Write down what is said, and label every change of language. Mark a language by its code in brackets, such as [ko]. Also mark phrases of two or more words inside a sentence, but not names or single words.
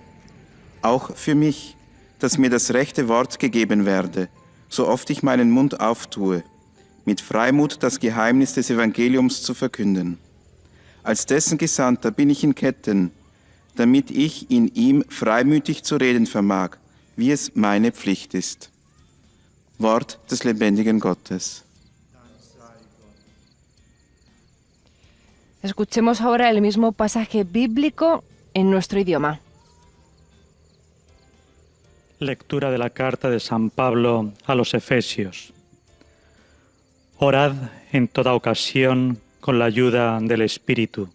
[de] Auch für mich, dass mir das rechte Wort gegeben werde, so oft ich meinen Mund auftue, mit Freimut das Geheimnis des Evangeliums zu verkünden. Als dessen Gesandter bin ich in Ketten, damit ich in ihm freimütig zu reden vermag, wie es meine Pflicht ist. Wort des lebendigen Gottes. [es] Escuchemos ahora el mismo pasaje bíblico en nuestro idioma. Lectura de la carta de San Pablo a los Efesios. Orad en toda ocasión con la ayuda del Espíritu.